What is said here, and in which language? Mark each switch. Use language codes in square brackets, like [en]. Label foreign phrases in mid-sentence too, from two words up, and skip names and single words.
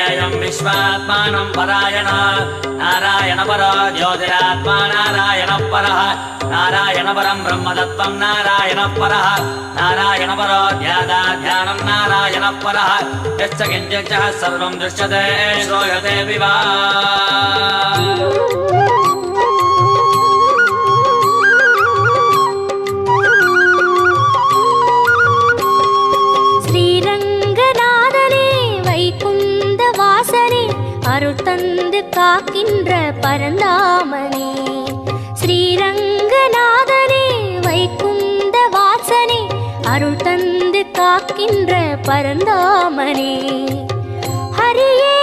[sa] ईदं विश्वात्मानं परायण नारायण परो ज्योतिरात्मा नारायण परः नारायण परं ब्रह्मतत्त्वं नारायण परः नारायण परो ध्यानं नारायण परः यच्च किञ्चित् सर्वं दृश्यते श्रूयते विवा [ta] அருள் தந்து காக்கின்ற பரந்தாமனே ஸ்ரீரங்கநாதனே வைகுந்த வாசனே அருள் தந்து காக்கின்ற பரந்தாமனே ஹரியே